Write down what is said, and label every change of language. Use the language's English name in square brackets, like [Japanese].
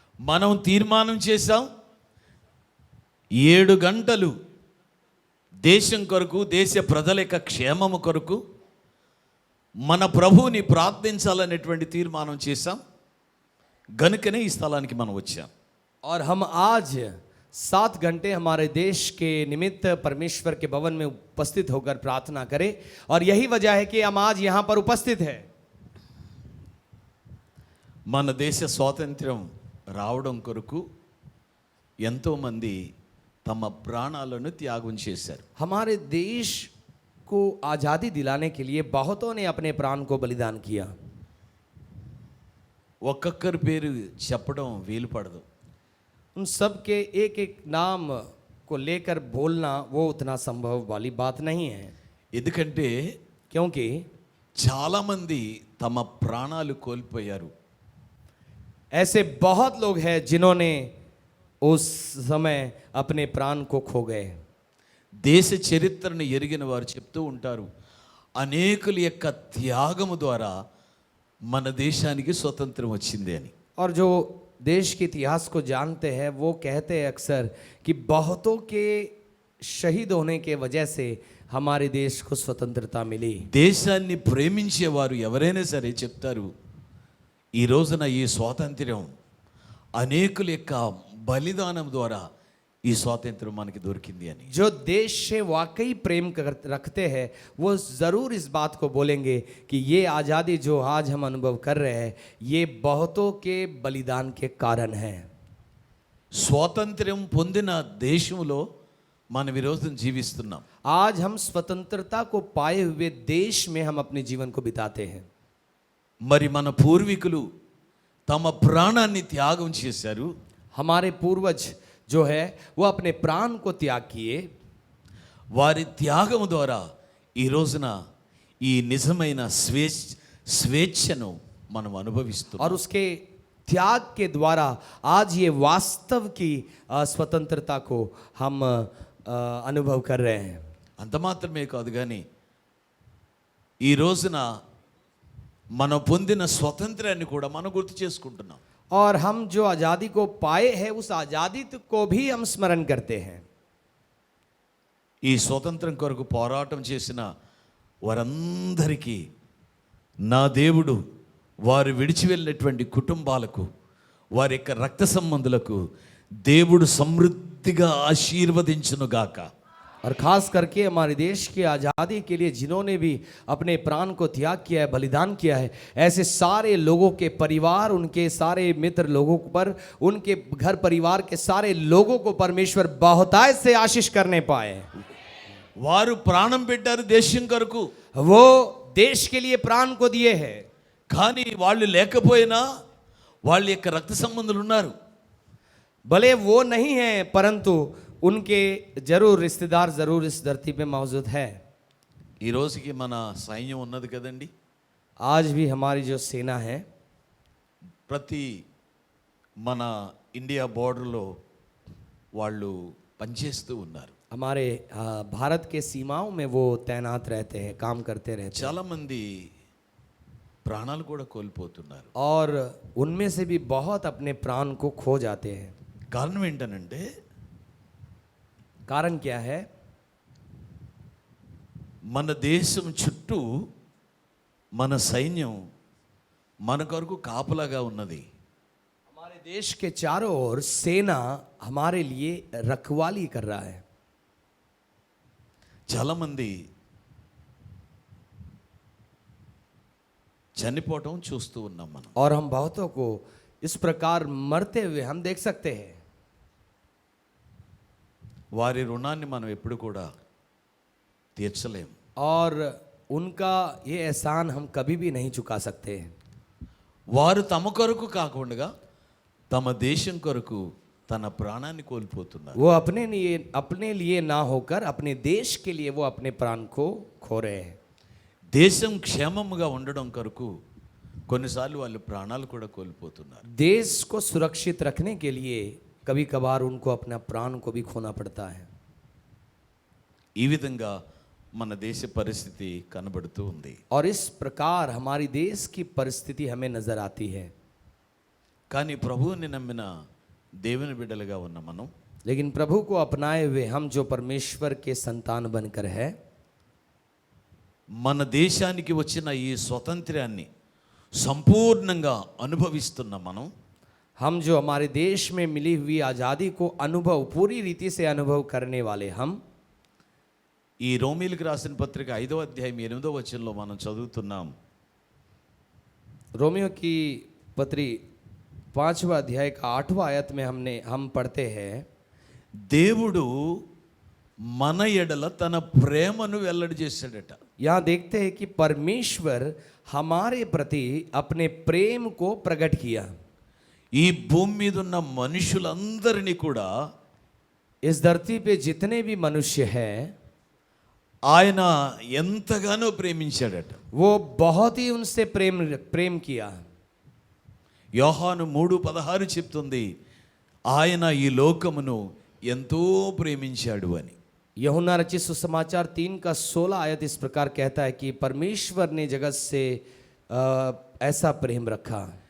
[Telugu] మనం తీర్మానం చేశాం, 7 గంటలు దేశం కొరకు, దేశ ప్రజల యొక్క క్షేమము కొరకు మన ప్రభువుని ప్రార్థించాలనేటువంటి తీర్మానం చేశాం. గనుకనే ఈ స్థలానికి మనం వచ్చాం. [Hindi] और हम आज 7 घंटे हमारे देश के निमित्त परमेश्वर के भवन में उपस्थित होकर प्रार्थना करें, और यही वजह है कि हम आज यहाँ पर उपस्थित हैं। [Telugu] మన దేశ స్వాతంత్ర్యం రావడం కొరకు ఎంతోమంది తమ ప్రాణాలను త్యాగం చేశారు. [Hindi] हमारे देश को आज़ादी दिलाने के लिए बहुतों ने अपने प्राण को बलिदान किया। [Telugu] ఒక్కొక్కరి పేరు చెప్పడం వీలు పడదు. [Hindi] उन सब के एक एक नाम को लेकर बोलना वो उतना संभव वाली बात नहीं है, [Telugu] ఎందుకంటే [Hindi] क्योंकि [Telugu] చాలామంది తమ ప్రాణాలు కోల్పోయారు. [Hindi] ऐसे बहुत लोग हैं जिन्होंने उस समय अपने प्राण को खो गए। [Telugu] దేశ చరిత్రను ఎరిగిన వారు చెప్తూ ఉంటారు, అనేకుల యొక్క త్యాగము ద్వారా మన దేశానికి స్వతంత్రం వచ్చింది అని. [Hindi] और जो देश के इतिहास को जानते हैं वो कहते हैं अक्सर कि बहुतों के शहीद होने के वजह से हमारे देश को स्वतंत्रता मिली। [Telugu] దేశాన్ని ప్రేమించేవారు ఎవరైనా సరే చెప్తారు, ఈ రోజున ఈ స్వాతంత్ర్యం అనేకుల యొక్క బలిదానం ద్వారా ఈ స్వాతంత్రం మనకి దొరికింది అని. [Hindi] जो देश से वाकई प्रेम रखते हैं वो ज़रूर इस बात को बोलेंगे कि ये आज़ादी जो आज हम अनुभव कर रहे हैं ये बहुतों के बलिदान के कारण है. [Telugu] స్వాతంత్ర్యం పొందిన దేశంలో మనం ఈరోజు జీవిస్తున్నాం. [Hindi] आज हम स्वतंत्रता को पाए हुए देश में हम अपने जीवन को बिताते हैं. [Telugu] మరి మన పూర్వీకులు తమ ప్రాణాన్ని త్యాగం చేశారు. [Hindi] हमारे पूर्वज जो है वो अपने प्राण को त्याग किए. [Telugu] వారి త్యాగం ద్వారా ఈ రోజున ఈ నిజమైన స్వేచ్ఛను మనం అనుభవిస్తున్నాం. [Hindi] और उसके त्याग के द्वारा आज ये वास्तव की स्वतंत्रता को हम अनुभव कर रहे हैं. [Telugu] అంత మాత్రమే కాదు కానీ ఈ రోజున మనం పొందిన స్వతంత్రాన్ని కూడా మనం గుర్తు చేసుకుంటున్నాం. [Hindi] और हम जो आज़ादी को पाए हैं उस आज़ादी को भी हम स्मरण करते हैं. [Telugu] ఈ స్వతంత్రం కొరకు పోరాటం చేసిన వారందరికీ నా దేవుడు వారు విడిచి వెళ్ళినటువంటి కుటుంబాలకు వారి యొక్క రక్త సంబంధులకు దేవుడు సమృద్ధిగా ఆశీర్వదించునుగాక. [Hindi] और ख़ास करके हमारे देश की आज़ादी के लिए जिन्होंने भी अपने प्राण को त्याग किया है, बलिदान किया है, ऐसे सारे लोगों के परिवार, उनके सारे मित्र लोगों पर, उनके घर परिवार के सारे लोगों को परमेश्वर बहुतायत से आशीष करने पाए. [Telugu] వారు ప్రాణం పెట్టారు దేశం కొరకు, [Hindi] वो देश के लिए प्राण को दिए हैं. [Telugu] కానీ వాళ్ళు లేకపోయినా వాళ్ళ యొక్క రక్త సంబంధులు ఉన్నారు. [Hindi] भले वो नहीं हैं परंतु उनके जरूर रिश्तेदार जरूर इस धरती पे मौजूद है. [Telugu] ఈ రోజుకి మన సైన్యం ఉన్నది కదండి. [Hindi] आज भी हमारी जो सेना है [Telugu] ప్రతి మన ఇండియా బోర్డర్లో వాళ్ళు పనిచేస్తూ ఉన్నారు. [Hindi] हमारे भारत के सीमाओं में वो तैनात रहते हैं, काम करते रहते हैं. [Telugu] చాలామంది ప్రాణాలు కూడా కోల్పోతున్నారు. [Hindi] और उनमें से भी बहुत अपने प्राण को खो जाते हैं. [Telugu] కారణం ఏంటనంటే [Hindi] कारण क्या है? [Telugu] మన దేశం చుట్టూ మన సైన్యం మన కొరకు కాపలాగా ఉన్నది. [Hindi] हमारे देश के चारों ओर सेना हमारे लिए रखवाली कर रहा है. [Telugu] చాలామంది చనిపోవటం చూస్తూ ఉన్నాం మనం. [Hindi] और हम बहुतों को इस प्रकार मरते हुए हम देख सकते हैं. [Telugu] వారి రుణాన్ని మనం ఎప్పుడు కూడా తీర్చలేం. [Hindi] और उनका ये एहसान हम कभी भी नहीं चुका सकते. [Telugu] వారు తమ కొరకు కాకుండా తమ దేశం కొరకు తన ప్రాణాన్ని కోల్పోతున్నారు. [Hindi] वो अपने लिए ना होकर अपने देश के लिए वो अपने प्राण को खो रहे हैं. [Telugu] దేశం క్షేమముగా ఉండడం కొరకు కొన్నిసార్లు వాళ్ళు ప్రాణాలు కూడా కోల్పోతున్నారు. [Hindi] देश को सुरक्षित रखने के लिए कभी कभार उनको अपना प्राण को भी खोना पड़ता है. [Telugu] ఈ విధంగా మన దేశ పరిస్థితి కనబడుతూ ఉంది. [Hindi] और इस प्रकार हमारी देश की परिस्थिति हमें नजर आती है. [Telugu] కానీ ప్రభువుని నమ్మిన దేవుని బిడ్డలుగా ఉన్న మనం [Hindi] लेकिन प्रभु को अपनाए हुए हम जो परमेश्वर के संतान बनकर है, [Telugu] మన దేశానికి వచ్చిన ఈ స్వతంత్రాన్ని సంపూర్ణంగా అనుభవిస్తున్న మనం [Hindi] हम जो हमारे देश में मिली हुई आज़ादी को अनुभव पूरी रीति से अनुभव करने वाले हम [Telugu] ఈ రోమీలకు రాసిన పత్రిక 5వ అధ్యాయం 8వ వచనంలో మనం చదువుతున్నాం. [Hindi] रोमियो की पत्री 5वां अध्याय का 8वां आयत में हम पढ़ते हैं, [Telugu] దేవుడు మన ఎడల తన ప్రేమను వెల్లడి చేశాడట. [Hindi] यहाँ देखते हैं कि परमेश्वर हमारे प्रति अपने प्रेम को प्रकट किया. [Telugu] ఈ భూమి మీద ఉన్న మనుషులందరినీ కూడా [Hindi] इस धरती पे जितने भी मनुष्य हैं [Telugu] ఆయన ఎంతగానో ప్రేమించాడట. [Hindi] वो बहुत ही उनसे प्रेम किया. [Telugu] యోహాను 3:16 చెప్తుంది ఆయన ఈ లోకమును ఎంతో ప్రేమించాడు అని. [Hindi] यूहन्ना रचित सुसमाचार 3 का 16 आयत इस प्रकार कहता है कि परमेश्वर ने जगत से ऐसा प्रेम रखा.